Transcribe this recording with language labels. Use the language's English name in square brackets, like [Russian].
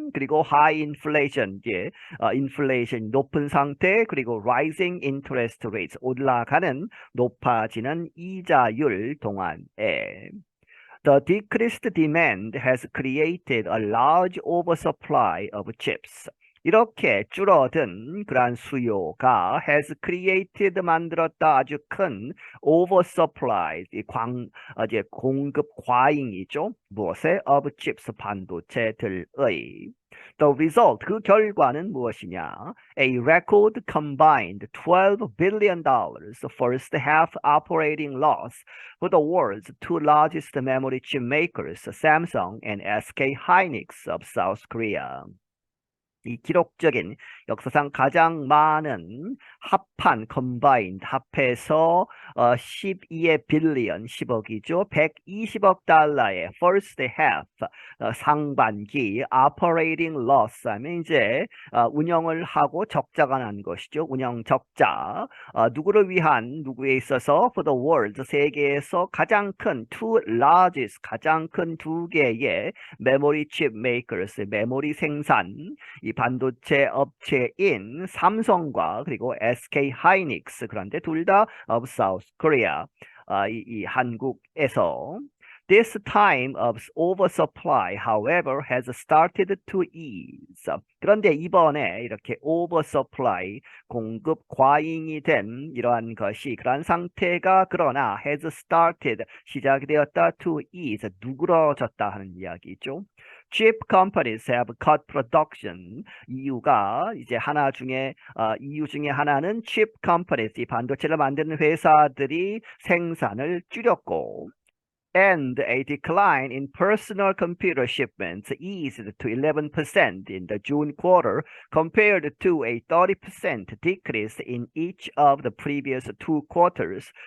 [Korean] 그리고 [English] high inflation, [Korean] 이제 inflation 높은 상태, 그리고 [English] rising interest rates, [Korean] 올라가는, 높아지는 이자율 동안에. [English] The decreased demand has created a large oversupply of chips. [Korean] 이렇게 줄어든 그러한 수요가 [English] has created, [Korean] 만들었다, 아주 큰 oversupply, 이제 공급 과잉이죠. 무엇에? [English] of chips, [Korean] 반도체들의. [English] The result, [Korean] 그 결과는 무엇이냐? [English] A record combined $12 billion first half operating loss for the world's two largest memory chip makers, Samsung and SK hynix of South Korea. [Korean] 이 기록적인 역사상 가장 많은 합한 combined, 합해서 12의 빌리언, 10억이죠. 120억 달러의 [English] first half, [Korean] 상반기 [English] operating loss [Korean] 하면 이제 운영을 하고 적자가 난 것이죠. 운영 적자. 누구를 위한, 누구에 있어서? [English] For the world, [Korean] 세계에서 가장 큰 [English] two largest, [Korean] 가장 큰 두 개의 [English] memory chip makers, [Korean] 메모리 생산, 이 반도체 업체인 삼성과 그리고 SK hynix, 그런데 둘 다 [English] of South Korea, [Korean] 이 한국에서. [English] This time of oversupply, however, has started to ease. [Korean] 그런데 이번에 이렇게 oversupply, 공급 과잉이 된 이러한 것이, 그러한 상태가 그러나 [English] has started, [Korean] 시작이 되었다, [English] to ease, [Korean] 누그러졌다 하는 이야기죠. [English] Chip companies have cut production. [Korean] 이유가 이제 이유 중에 하나는 chip companies, 이 반도체를 만드는 회사들이 생산을 줄였고, [English] and a decline in personal computer shipments eased to 11% in the June quarter compared to a 30% decrease in each of the previous two quarters.